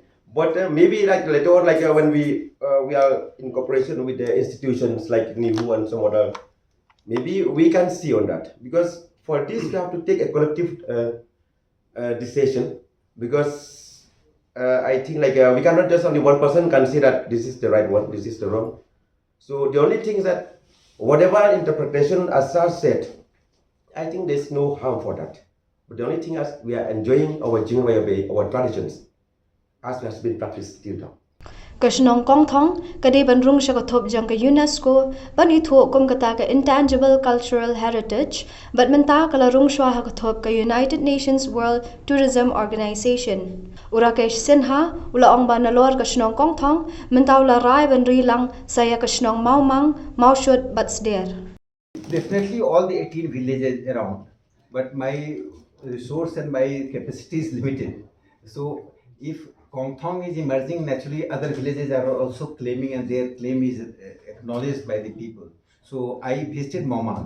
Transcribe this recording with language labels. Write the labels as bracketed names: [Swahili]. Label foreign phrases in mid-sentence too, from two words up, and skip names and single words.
[English] But maybe like later on, like when we are in cooperation with the institutions like NIVU and some other, maybe we can see on that, because for this we have to take a collective decision, because I think like we cannot just only one person can say that this is the right one, this is the wrong. So the only thing is that whatever interpretation as Sir said, I think there's no harm for that. But the only thing is we are enjoying our [Khasi] Jingway Bay, [English] our traditions, as has been practiced till now. [Khasi] Ka Shnong Kongthong, kadai ban rung sha ka thop jang ka UNESCO, ban I thu kum kata ka [English] intangible cultural heritage, [Khasi] but menta kala rung shwa ha ka thop ka United Nations World Tourism Organization. Urakesh Sinha, ula ong ba nalor ka Shnong Kongthong, menta ula rai ban rilang saya ka Shnong Maumang, Maushut Batsder. [English] Definitely all the 18 villages around, but my resource and my capacity is limited. So if Kongthong is emerging, naturally other villages are also claiming, and their claim is acknowledged by the people. So I visited Maumang.